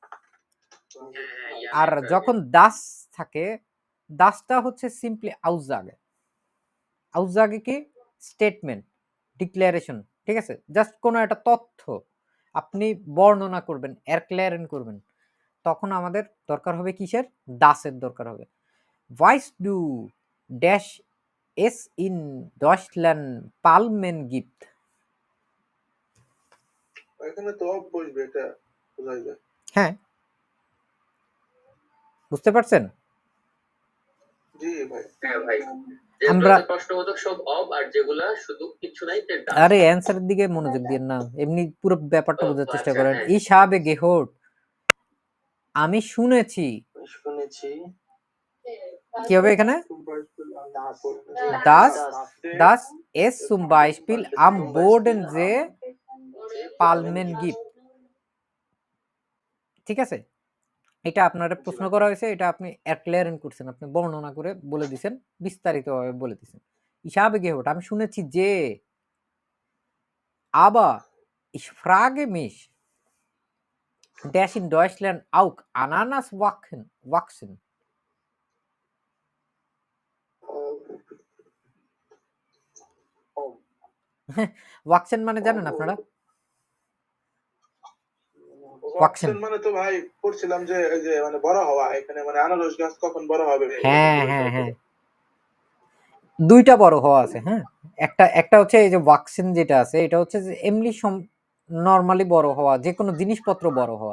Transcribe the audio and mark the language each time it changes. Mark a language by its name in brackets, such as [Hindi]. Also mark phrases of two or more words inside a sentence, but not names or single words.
[Bangla] আর যখন দাস থাকে, দাসটা হচ্ছে সিম্পলি আউজাগে। আউজাগে কি স্টেটমেন্ট, ডিক্লারেশন, ঠিক আছে, জাস্ট কোনো একটা তথ্য আপনি বর্ণনা করবেন, এরক্লেয়ারেন করবেন, তখন আমাদের দরকার হবে কিসের, দাসের দরকার হবে। [German] Weißt du, dass es in Deutschland Palmen gibt? [Bangla] এখানে তো অফ বসবে, এটা বোঝা যায়। হ্যাঁ, বুঝতে পারছেন? জি ভাই। হ্যাঁ ভাই, আমরা যেগুলো প্রশ্নবোধক সব অব, আর যেগুলা শুধু কিছু নাই তে ডাস। আরে অ্যানসারের দিকে মনোযোগ দিন না, এমনি পুরো ব্যাপারটা ও, বোঝার চেষ্টা আচ্ছা, করেন। হ্যাঁ। [German] Ich habe gehört, [Bangla] আমি শুনেছি, শুনেছি কি হবে এখানে, দাস [German] das das es zum Beispiel am Boden See Palmen gibt, [Bangla] ঠিক আছে। এটা আপনারা প্রশ্ন করা হয়েছে, এটা আপনি এরক্লেয়ারেন করছেন, আপনি বর্ণনা করে বলে দিছেন, বিস্তারিতভাবে বলে দিছেন। হিসাবে গেহট, আমি শুনেছি যে, [German] aber ich frage mich, dass in Deutschland auch Ananas wachsen. [Bangla] wachsen মানে জানেন আপনারা? ওয়াক্সেন মানে তো ভাই পড়ছিলাম যে এই যে মানে বড় হওয়া, এখানে মানে আনারস গাছ কখন বড় হবে। হ্যাঁ হ্যাঁ হ্যাঁ, দুইটা বড় হওয়া আছে। হ্যাঁ, একটা একটা হচ্ছে এই যে ওয়াক্সিন যেটা আছে, এটা হচ্ছে যে এমনি নরমালি বড় হওয়া, যে কোনো জিনিসপত্র বড় হওয়া।